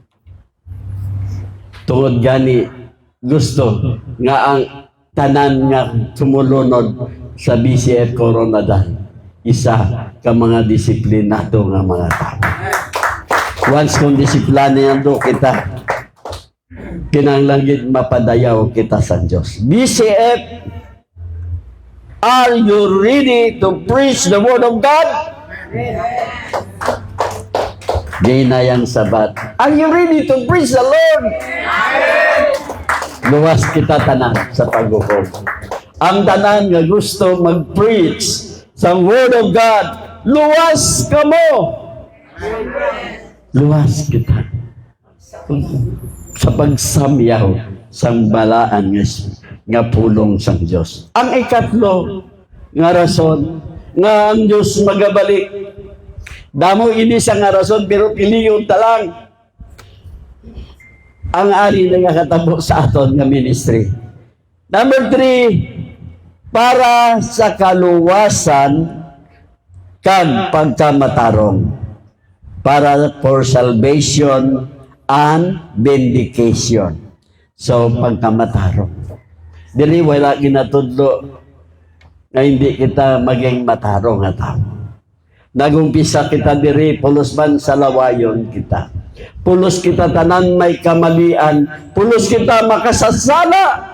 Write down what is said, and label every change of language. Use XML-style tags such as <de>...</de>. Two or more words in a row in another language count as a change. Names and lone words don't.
<hil>Tungod gani, gusto nga ang tanan nga sumulunod sa BCF Coronadal, isa ka mga disiplinado nga mga tao. Once kung disiplinado kita, kinahanglan mapadayaw kita sa Diyos. BCF,</hil> <en>are you ready to preach the Word of God?</en> <hil>Ginayang sabat.</hil> <en>Are you ready to preach the Lord?</en> <hil>Luwas kita tanan sa paghukom. Ang tanan nga gusto mag-preach sa</hil> <en>Word of God,</en> <hil>luwas ka mo. Luwas kita. Sa pagsamyaw sang balaan nga pulong sang Diyos. Ang ikatlo nga rason nga ang Diyos magabalik. Damo ini sa nga rason pero piliyon ta lang. Ang ari na nga katabo sa aton nga ministry. Number 3, para sa kaluwasan kag pagkamatarong.</hil> <en>Para for salvation and vindication. So,</en> <hil>pagkamatarong. Dili wala ginatudlo na</hil> <tl>hindi kita maging</tl> <hil>matarong nga tao. Nagumpisa kita diri, pulos man sa lawayon kita. Pulos kita tanan may kamalian. Pulos kita makasasala.</hil>